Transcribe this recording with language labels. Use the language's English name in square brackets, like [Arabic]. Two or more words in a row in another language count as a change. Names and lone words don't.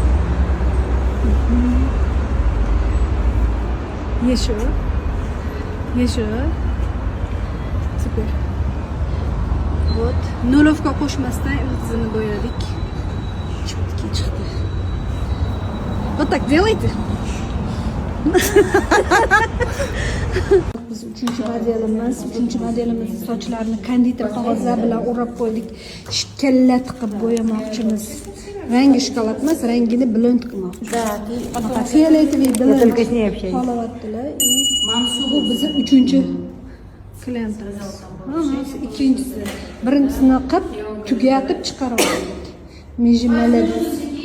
[Russian] Еще. Теперь. Вот. Нулевка [Uzbek] qo'shmasdan ildizini bo'yadik. Четкий chiqdi. [Russian] Вот так делайте. [Uzbek] Biz 3-chi modelimiz sochlarni konditor qog'ozlar bilan o'rab qo'ydik. Kalla tiqib bo'yamoqchimiz. Rangi shokolad emas, rangini blond qilmoqchimiz. [Russian] Да, фиолетовый blond. Только с ней общаюсь. [Uzbek] Qolyaptilar. Bu bizning 3-chi klientimiz. Ikkinchisi. Birinchisini qilib, tugatib chiqarib oldik. Meji malades.